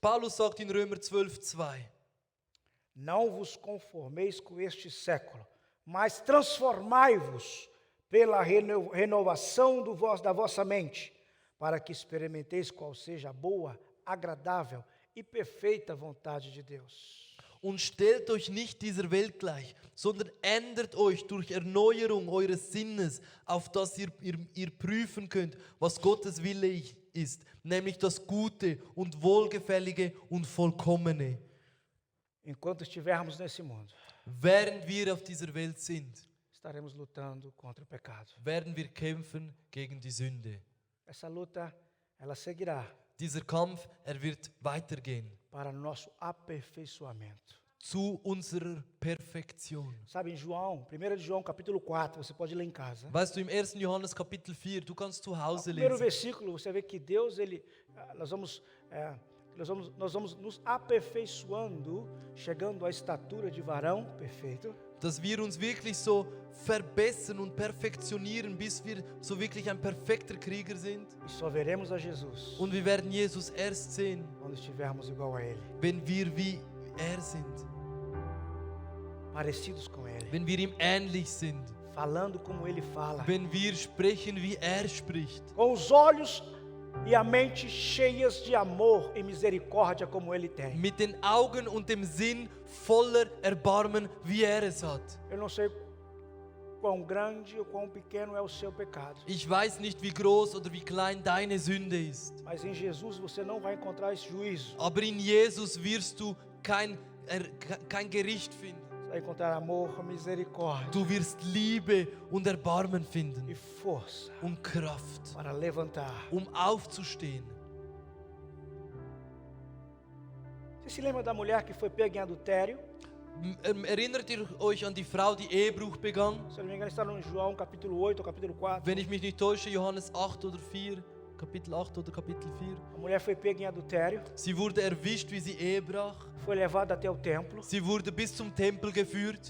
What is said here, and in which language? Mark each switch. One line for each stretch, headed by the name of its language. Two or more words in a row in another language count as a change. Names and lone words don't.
German: Paulus sagt in Römer 12,2:
Portuguese: Não vos conformeis com este século, mas transformai-vos pela renovação da vossa mente, para que experimenteis qual seja a boa, agradável e perfeita vontade de Deus.
German: Und stellt euch nicht dieser Welt gleich, sondern ändert euch durch Erneuerung eures Sinnes, auf dass ihr prüfen könnt, was Gottes Wille ist, nämlich das Gute und Wohlgefällige und Vollkommene.
Portuguese: Enquanto estivermos nesse mundo,
German: Während wir auf dieser Welt sind,
Portuguese: estaremos lutando contra o pecado.
German: werden wir kämpfen gegen die Sünde.
Portuguese: Essa luta, ela seguirá
German: Dieser Kampf, wird weitergehen
Portuguese: para nosso aperfeiçoamento.
German: zu unserer Perfektion.
Portuguese: Sabe, em João, 1 de João, capítulo 4, você pode ler em casa.
German: Weißt du, im 1. Johannes Kapitel 4, du kannst zu
Portuguese: No
German: Hause
Portuguese: primeiro
German: lesen.
Portuguese: versículo, você vê que Deus, nós vamos nos aperfeiçoando, chegando à estatura de varão perfeito.
German: Dass wir uns wirklich so verbessern und perfektionieren, bis wir so wirklich ein perfekter Krieger sind.
Portuguese: E só veremos a Jesus
German: Und wir werden Jesus erst sehen,
Portuguese: quando estivermos igual a Ele,
German: wenn wir wie er sind,
Portuguese: parecidos com Ele,
German: wenn wir ihm ähnlich sind,
Portuguese: falando como Ele fala,
German: wenn wir sprechen, wie er spricht,
Portuguese: com os olhos e a mente cheias de amor e misericórdia como Ele tem.
German: mit den Augen und dem Sinn voller Erbarmen, wie er es hat.
Portuguese: Eu não sei quão grande ou quão pequeno é o seu pecado,
German: Ich weiß nicht, wie groß oder wie klein deine Sünde ist,
Portuguese: mas em Jesus você não vai encontrar esse juízo.
German: aber in Jesus wirst du kein Gericht finden.
Portuguese: Você vai encontrar amor, misericórdia
German: Du wirst Liebe und Erbarmen
Portuguese: e
German: finden
Portuguese: força
German: und Kraft,
Portuguese: para levantar.
German: aufzustehen.
Portuguese: Você se lembra da mulher que foi pega em adultério?
German: Erinnert ihr euch an die Frau, die Ehebruch begangen?
Portuguese: Se eu não me engano, está no João capítulo 8 ou capítulo 4.
German: Wenn ich mich nicht täusche, Johannes 8 oder 4, Kapitel 8 oder Kapitel 4.
Portuguese: A mulher foi pega em adultério,
German: Sie wurde erwischt, wie sie Ehe brach.
Portuguese: foi levada até o templo
German: Sie wurde bis zum Tempel geführt.